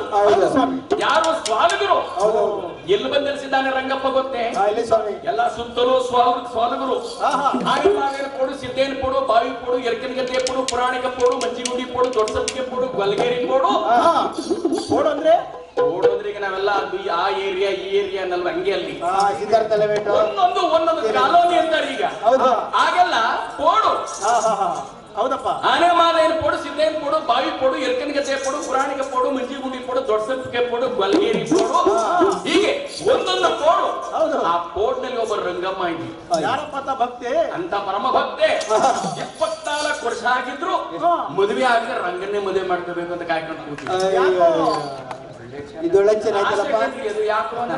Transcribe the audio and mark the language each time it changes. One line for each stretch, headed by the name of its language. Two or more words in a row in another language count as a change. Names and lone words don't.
Kannada: ಯಾರು ಸ್ವಾಲಗರು? ಎಲ್ಲಿ ಬಂದಿರಿಸಿದ್ದಾನೆ ರಂಗಪ್ಪ ಗೊತ್ತೇ? ಎಲ್ಲ ಸುತ್ತಲೂ ಸ್ವಾಲಗರು. ಹಾಗೆ ಪೋಡು, ಸಿದ್ದೇನ್ ಪೋಡು, ಬಾವಿ ಪೋಡು, ಎರ್ಕನಗದ್ದೆ ಪೋಡು, ಪುರಾಣಿಕ ಪೋಡು, ಮಂಜಿಗುಡಿ ಪೋಡು, ದೊಡ್ಡ ಸತ್ತಿಗೆ ಪೋಡು, ಗೊಲ್ಗೇರಿ ಪೋಡು. ಪೋಡು ಅಂದ್ರೆ ಈಗ ನಾವೆಲ್ಲ ಆ ಏರಿಯಾ ಈ ಏರಿಯಾ ಅನ್ನಲ್ವ, ಹಂಗೆ ಅಲ್ಲಿ ಒಂದೊಂದು ಕಾಲೋನಿ ಅಂತಾರೆ ಈಗ. ಹಾಗೆಲ್ಲ ಪೋಡು. ಹೌದಪ್ಪ. ಆನೆ ಮಾಲೇನ್ ಪೋಡು, ಸಿದ್ದೇನ್ ಪೋಡು, ಬಾವಿ ಪೋಡು, ಎರ್ಕನಗದ್ದೆ ಪೋಡು, ಪುರಾಣಿಕ ಪೋಡು, ಮಂಜಿಗುಡಿ ಪೋಡು, ದೊಡ್ಡ ಸತ್ತಿಗೆ ಪೋಡು, ಗೊಲ್ಗೇರಿ ಪೋಡು, ಹೀಗೆ ಒಂದೊಂದು ಪೋಡು. ಆ ಪೋಡ್ನಲ್ಲಿ ಒಬ್ಬ ರಂಗಮ್ಮ ಇದ್ವಿ. ಯಾರಪ್ಪ ಭಕ್ತಿ ಅಂತ ಪರಮ ಭಕ್ತೆ. 24 ವರ್ಷ ಆಗಿದ್ರು ಮದುವೆ ಆಗಿದ್ರೆ ರಂಗನ್ನೇ ಮದುವೆ ಮಾಡ್ಕೋಬೇಕು ಅಂತ ಕಾಯ್ಕೊಂಡು ಕೂತಿದ್ರು. ಇದೊಳ್ಳೆ ಚೆನ್ನಾಗಿಲ್ಲಪ್ಪ. ಅದು ಯಾಕೆ ಅಂದ್ರೆ